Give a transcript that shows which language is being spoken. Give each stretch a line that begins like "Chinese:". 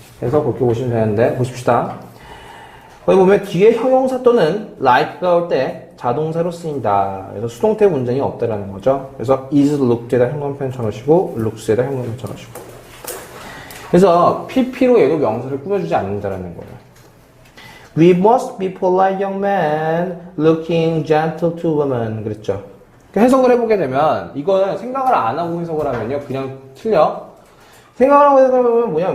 Korean: 그래서 그렇게 보시면 되는데 보십시다. 거기 보면 뒤에 형용사 또는 like가 올 때 자동사로 쓰인다. 그래서 수동태 문장이 없다라는 거죠. 그래서
English: is looked
Korean: 에다 형용편 쳐놓으시고 looks에다 형용편 쳐놓으시고. 그래서 PP로 얘도 명사를 꾸며주지 않는다라는 거예요.
English: We must be polite young men, looking gentle to women.
Korean: 그랬죠. 해석을 해보게 되면 이거는 생각을 안 하고 해석을 하면요 그냥 틀려. 생각을 하고 해석을 하면 뭐냐?